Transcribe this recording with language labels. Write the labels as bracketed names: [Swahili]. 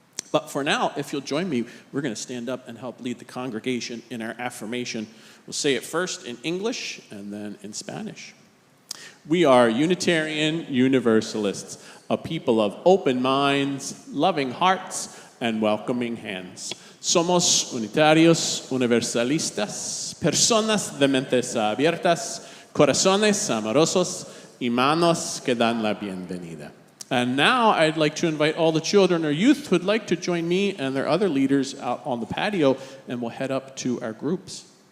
[English] But for now, if you'll join me, we're going to stand up and help lead the congregation in our affirmation. We'll say it first in English and then in Spanish. We are Unitarian Universalists, a people of open minds, loving hearts, and welcoming hands. [Spanish] Somos unitarios, universalistas, personas de mentes abiertas, corazones amorosos, y manos que dan la bienvenida. [English] And now I'd like to invite all the children or youth who would like to join me and their other leaders out on the patio, and we'll head up to our groups.